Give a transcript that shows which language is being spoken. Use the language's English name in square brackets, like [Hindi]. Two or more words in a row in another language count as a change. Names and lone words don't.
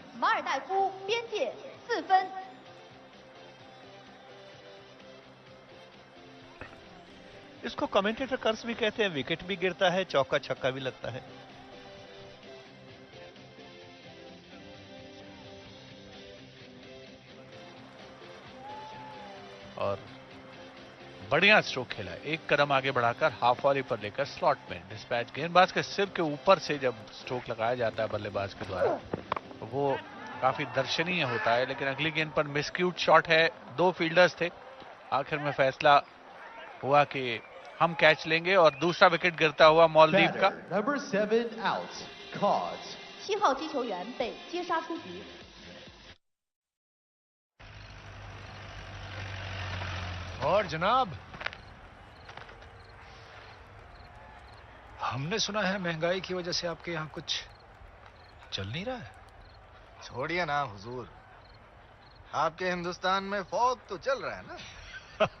[Chinese] 马尔代夫边界4分。 [Hindi] इसको [English] commentator curse [Hindi] भी कहते हैं, विकेट भी गिरता है, चौका छक्का भी लगता है। और बढ़िया स्ट्रोक खेला, एक कदम आगे बढ़ाकर [English] half volley [Hindi] पर लेकर स्लॉट में डिस्पैच। गेंदबाज के सिर के ऊपर से जब स्ट्रोक लगाया जाता है बल्लेबाज के द्वारा तो वो काफी दर्शनीय होता है, लेकिन अगली गेंद पर [English] miscued shot [Hindi] है, 2 फील्डर्स थे। आखिर में फैसला हुआ कि हम कैच लेंगे और दूसरा विकेट गिरता हुआ मालदीव का। [English] Number 7 out. Caught. [Chinese] 7 号击球员被接杀出局。 [Hindi] और जनाब, हमने सुना है महंगाई की वजह से आपके यहाँ कुछ चल नहीं रहा है। छोड़िए ना हुजूर, आपके हिंदुस्तान में फौग तो चल रहा है ना।